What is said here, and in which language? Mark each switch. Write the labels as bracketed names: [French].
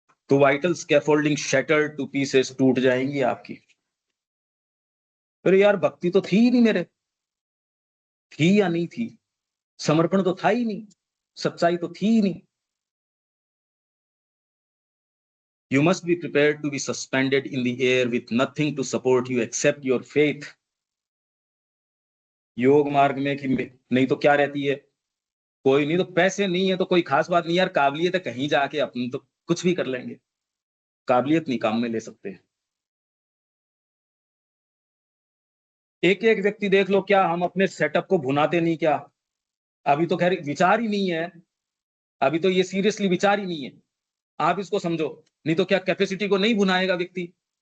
[Hindi] तो [English] vital scaffolding shattered to pieces, [Hindi] टूट जाएंगी आपकी। फिर यार भक्ति तो थी ही नहीं मेरे, थी या नहीं थी, समर्पण तो था ही नहीं, सच्चाई तो थी ही नहीं। [English] You must be prepared to be suspended in the air with nothing to support you except your faith. [Hindi] योग मार्ग में कि नहीं तो क्या रहती है, कोई नहीं तो पैसे नहीं है तो कोई खास बात नहीं यार, काबिलियत है कहीं जाके अपन तो कुछ भी कर लेंगे, काबिलियत नहीं काम में ले सकते। एक एक व्यक्ति देख लो, क्या हम अपने सेटअप को भुनाते नहीं क्या? अभी तो खैर विचार ही नहीं है, अभी तो ये सीरियसली विचार ही नहीं है, आप इसको समझो, नहीं तो क्या कैपेसिटी को नहीं भुनाएगा व्यक्ति?